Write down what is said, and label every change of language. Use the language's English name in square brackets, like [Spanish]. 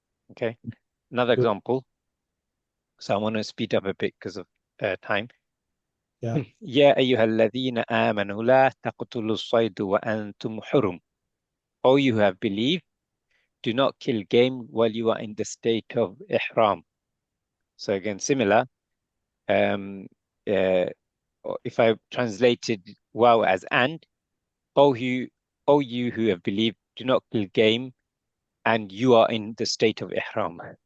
[English] Okay, another example. So I want to speed up a bit because of time. Yeah. [Arabic] يا أيها الذين آمنوا لا تقتلوا الصيد وأنتم حرم. [English] All you who have believed, do not kill game while you are in the state of ihram. So again, similar. If I translated wow as and, all you who have believed, do not kill game, and you are in the state of ihram.